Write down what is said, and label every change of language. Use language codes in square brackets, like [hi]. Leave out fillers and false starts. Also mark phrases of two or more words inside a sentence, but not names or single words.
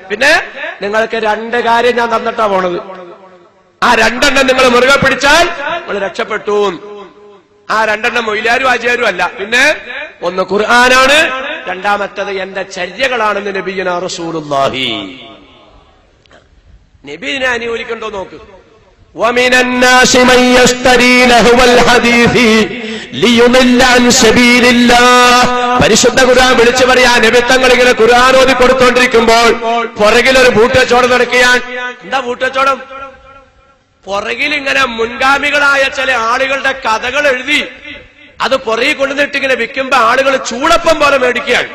[ml] പിന്നെ നിങ്ങൾക്ക് 2 കാര്യം ഞാൻ തന്നിട്ടാ പോണത്. ആ 2 നിങ്ങൾ മുറുകെ പിടിച്ചാൽ നിങ്ങൾ രക്ഷപ്പെട്ടു. ആ 2 മൊയ്ലാരും ആചാരും അല്ല, പിന്നെ ഒന്ന് ഖുർആനാണ്, രണ്ടാമത്തത് എന്റെ ചര്യകളാണെന്ന് [ar] نبينا رسول الله. [ml] നബിനെ അനുകൂലിക്കണ്ടോ നോക്ക്. [ar] وَمِنَ النَّاسِ مَن يَشْتَرِي لَهْوَ الْحَدِيثِ لِيُضِلَّ عَن سَبِيلِ اللَّهِ. [ml] പരിശുദ്ധ ഖുർആൻ വിളിച്ചു പറയാ, നബിത്തങ്ങൾ ഇങ്ങനെ ഖുർആൻ ഓതി കൊടുത്തോണ്ടിരിക്കുമ്പോൾ പുറകിലൊരു ഭൂട്ടച്ചോടം നടക്കുകയാണ്. എന്താ ഭൂട്ടച്ചോടം? പുറകിൽ ഇങ്ങനെ മുൻഗാമികളായ ചില ആളുകളുടെ കഥകൾ എഴുതി അത് പുറകിൽ കൊണ്ടുവന്നിട്ട് ഇങ്ങനെ വിൽക്കുമ്പോ ആളുകൾ ചൂടപ്പം പോലെ മേടിക്കുകയാണ്.